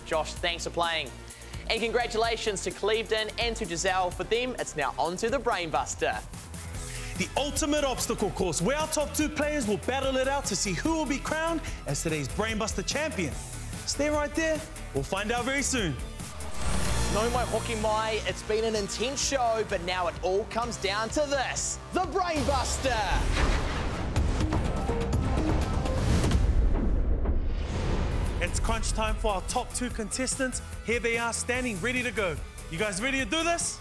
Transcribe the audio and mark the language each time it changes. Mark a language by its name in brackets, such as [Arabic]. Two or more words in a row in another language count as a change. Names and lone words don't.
[English] Josh, thanks for playing. And congratulations to Clevedon and to Giselle. For them, it's now on to the Brainbuster. The ultimate obstacle course, where our top two players will battle it out to see who will be crowned as today's Brainbuster champion. Stay right there. We'll find out very soon. [Māori] No mai hoki mai, [English] it's been an intense show, but now it all comes down to this, the Brainbuster. It's crunch time for our top two contestants. Here they are standing ready to go. You guys ready to do this?